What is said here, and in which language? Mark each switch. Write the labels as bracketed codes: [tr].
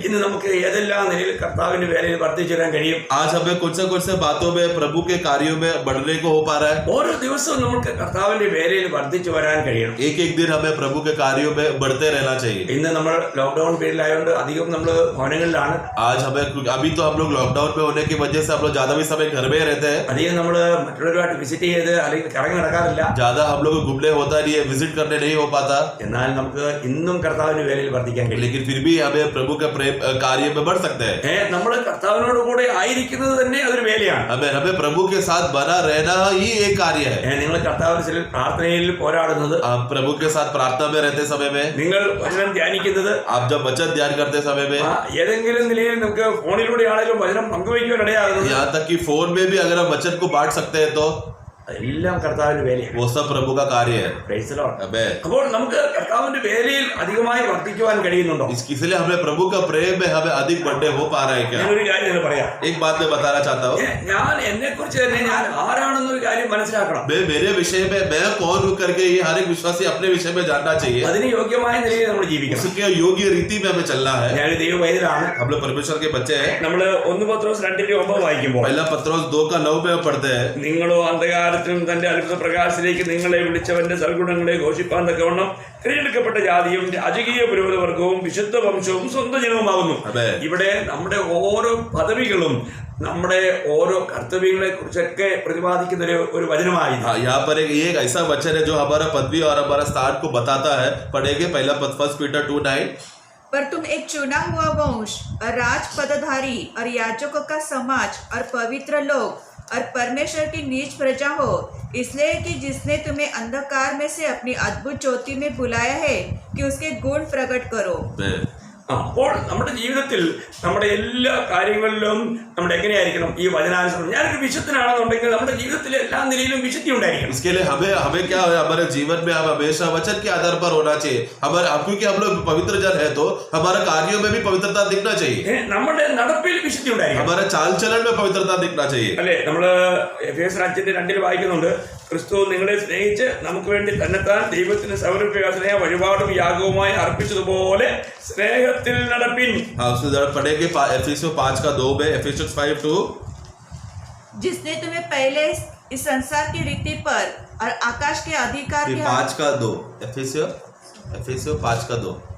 [ml] ഇന്ന് നമുക്ക് ഏതെല്ലാം നിലയിൽ കർത്താവിന്റെ വേലയിൽ വർദ്ധിച്ചു വരാൻ കഴിയും? [hi] आज हमें कुछ से बातों में प्रभु के कार्यों में बढ़ने को हो पा रहा है। [ml] ഓരോ ദിവസവും നമുക്ക് കർത്താവിന്റെ വേലയിൽ വർദ്ധിച്ചു വരാൻ കഴിയണം. [hi] एक एक दिन हमें प्रभु के कार्यों में बढ़ते रहना चाहिए। [ml] ഇന്ന് നമ്മൾ ലോക്ക്ഡൌൺ പീരീഡിലായതുകൊണ്ട് അധികം നമ്മൾ ഭവനങ്ങളിലാണ്. [hi] आज हमें अभी तो हम लोग लॉकडाउन में होने की वजह से हम लोग ज्यादा भी समय घर में ही रहते हैं, [ml] അധികം നമ്മൾ മറ്റുള്ളവരുമായിട്ട് വിസിറ്റ് ചെയ്ത് അല്ലെങ്കിൽ കറങ്ങി നടക്കാറില്ല. [hi] ज्यादा हम लोग को घूमने होता नहीं है, विजिट करने नहीं हो पाता, [ml] എന്നാൽ നമുക്ക് ഇന്നും കർത്താവിന്റെ വേലയിൽ വർദ്ധിക്കാൻ കഴിയും. [hi] लेकिन फिर भी हमें प्रभु के प्रेम कार्य में बढ़ सकते हैं। [ml] നമ്മൾ കർത്താവിനോട് കൂടെ ആയിരിക്കുന്നത് തന്നെ അതൊരു വേലയാണ്. [hi] हमें प्रभु के साथ बना रहना ही एक कार्य है। [ml] നിങ്ങൾ കർത്താവിന്റെ ചില പ്രാർത്ഥനയിൽ പോരാടുന്നത്, [hi] आप प्रभु के साथ प्रार्थना में रहते समय में, [ml] നിങ്ങൾ വചനം ധ്യാനിക്കുന്നത്, [hi] आप जब वचन ध्यान करते समय में, [ml] ഏതെങ്കിലും നിലയിൽ നമുക്ക് ഫോണിലൂടെ ആണെങ്കിലും വചനം പങ്കുവയ്ക്കുവാൻ ഇടയാകുന്നത്, [hi] यहाँ तक कि फोन में भी अगर हम वचन को बांट सकते हैं तो [ml] എല്ലാം കർത്താവിന്റെ വേലയാണ്. [hi] वो सब प्रभु का कार्य है। [en] Praise the Lord. Amen। [ml] അപ്പോൾ നമുക്ക് കർത്താവിന്റെ വേലയിൽ അധികമായി വർദ്ധിക്കുവാൻ കഴിയുന്നുണ്ടോ? [hi] इसलिए हमें प्रभु का प्रेम में हमें अधिक बढ़ने हो पा रहा है क्या? [ml] ഞാനൊരു കാര്യം ഞാൻ പറയാം. [hi] एक बात मैं बताना चाहता हूँ, [ml] ഞാൻ എന്നെ കുറിച്ച് തന്നെ ഞാൻ ആരാണെന്നൊരു കാര്യം മനസ്സിലാക്കണം. [hi] मेरे विषय में मैं कौन हूँ करके ये हर एक विश्वासी अपने विषय में जानना चाहिए। [ml] അതിന് യോഗ്യമായ നിലയിൽ നമ്മൾ ജീവിക്കണം. [hi] उसके योग्य रीति में हमें चलना है। [ml] ഞാൻ ദൈവ വൈദ്യരാണ്. [hi] हम लोग परमेश्वर के बच्चे हैं। [ml] നമ്മൾ 1 പത്രോസ് 2:9 വായിക്കുമ്പോൾ, [hi] पहला पत्रोस 2:9 में पढ़ते हैं, [ml] നിങ്ങളോ അന്ധകാരത്തിലും തന്റെ അത്ഭുത പ്രകാശത്തിലേക്ക് നിങ്ങളെ വിളിച്ചവന്റെ സൽഗുണങ്ങളെ ഘോഷിപ്പാൻ തക്കവണ്ണം തിരഞ്ഞെടുക്കപ്പെട്ട ജാതിയും രാജകീയ പുരോഹിതവർഗവും വിശുദ്ധ വംശവും സ്വന്തം ജനവുമാകുന്നു. അതെ. ഇവിടെ നമ്മുടെ ഓരോ പദവികളും നമ്മുടെ ഓരോ കർത്തവ്യങ്ങളെ കുറിച്ചൊക്കെ പ്രതിപാദിക്കുന്ന ഒരു വചനമായി. [hi] हाँ, यहाँ पर एक ऐसा वचन है जो हमारा पदवी और हमारा स्थान को बताता है। पढ़ेंगे पहला 1 पीटर 2:9। पर तुम एक चुना हुआ वंश और राज पदधारी और याजकों का समाज और पवित्र लोग और परमेश्वर की नीच प्रजा हो, इसलिए कि जिसने तुम्हें अंधकार में से अपनी अद्भुत ज्योति में बुलाया है कि उसके गुण प्रकट करो। [ml] അപ്പോൾ നമ്മുടെ ജീവിതത്തിൽ നമ്മുടെ എല്ലാ കാര്യങ്ങളിലും നമ്മൾ എങ്ങനെയായിരിക്കണം? ഈ വചനാനുസരണം. ഞാനൊരു വിശുദ്ധനാണെന്നുണ്ടെങ്കിൽ നമ്മുടെ ജീവിതത്തിലെ എല്ലാ നിലയിലും വിശുദ്ധി ഉണ്ടായിരിക്കണം. [hi] इसके लिए हमें क्या है, हमारे जीवन में हम हमेशा वचन के आधार पर होना चाहिए। क्योंकि हम लोग पवित्र जन है तो हमारे कार्यों में भी पवित्रता दिखना चाहिए, [ml] നമ്മുടെ നടപ്പിൽ വിശുദ്ധി ഉണ്ടായിരിക്കണം. [hi] हमारे चाल चलन में पवित्रता दिखना चाहिए। [ml] അല്ലെ, നമ്മള് എഫേസ്യർ 5:2 വായിക്കുന്നുണ്ട്, ക്രിസ്തു നിങ്ങളെ സ്നേഹിച്ച് നമുക്ക് വേണ്ടി തന്നെത്താൻ ദൈവത്തിന് സൗരഭ്യസ്നേഹ വഴിപാടും യാഗവുമായി അർപ്പിച്ചതുപോലെ സ്നേഹത്തിൽ നടപ്പിൻ. [hi] हाँ, उससे पढ़ेंगे एफिसियों 5:2 में, एफिसियंस 5:2। जिसने तुम्हें पहले इस संसार की रीति पर और आकाश के अधिकार के 5:2 एफिसियों 5:2।